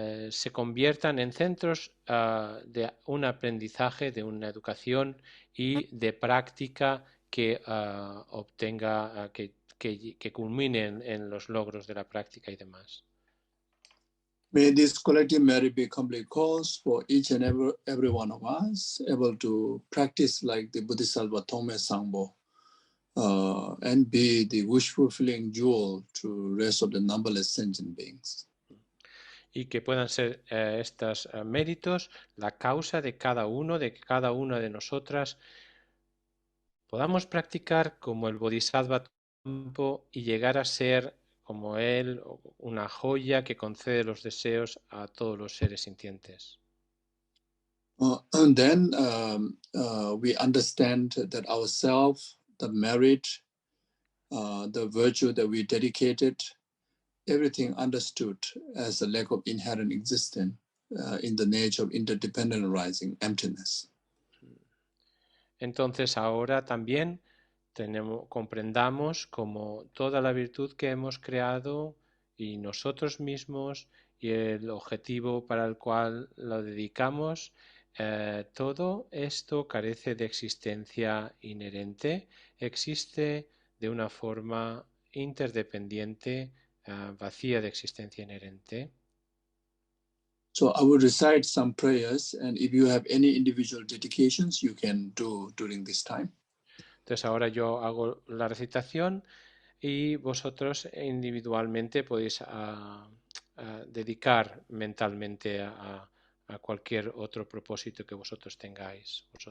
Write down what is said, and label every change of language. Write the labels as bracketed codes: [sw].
[es] se conviertan en centros de un aprendizaje, de una educación y de práctica que obtenga, que culmine en los logros de la práctica y demás. [en] May this collective merit be complete cause for each and every one of us able to practice like the Bodhisattva Tome Sangbo and be the wish-fulfilling jewel to the rest of the numberless sentient beings. [es] Y que puedan ser estos méritos la causa de cada uno, de que cada una de nosotras podamos practicar como el Bodhisattva y llegar a ser como él, una joya que concede los deseos a todos los seres sintientes. [en] And then we understand that ourselves, the merit, the virtue that we dedicated, everything understood as a lack of inherent existence in the nature of interdependent arising emptiness. [es] Entonces ahora también comprendamos como toda la virtud que hemos creado y nosotros mismos y el objetivo para el cual lo dedicamos, todo esto carece de existencia inherente, existe de una forma interdependiente, vacía de existencia inherente. [en] So I will recite some prayers, and if you have any individual dedications, you can do during this time. [es] Entonces ahora yo hago la recitación y vosotros individualmente podéis dedicar mentalmente a cualquier otro propósito que vosotras tengáis.